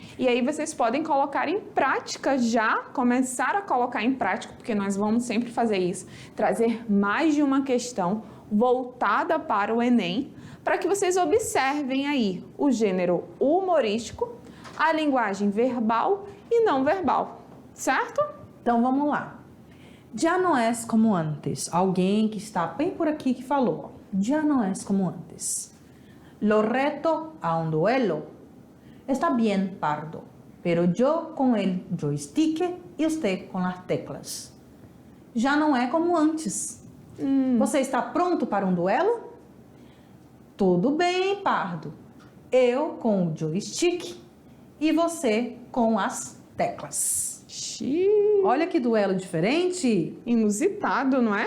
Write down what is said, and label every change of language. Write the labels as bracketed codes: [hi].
[pt] E aí vocês podem colocar em prática já, começar a colocar em prática, porque nós vamos sempre fazer isso, trazer mais de uma questão voltada para o Enem, para que vocês observem aí o gênero humorístico, a linguagem verbal e não verbal, certo? Então vamos lá. Já não és como antes. Alguém que está bem por aqui que falou. Já não és como antes. [es] Lo reto a un duelo. Está bien, Pardo, pero yo con el joystick y usted con las teclas. [pt] Já não é como antes. Você está pronto para um duelo? Tudo bem, Pardo. Eu com o joystick e você com as teclas. Olha que duelo diferente. Inusitado, não é?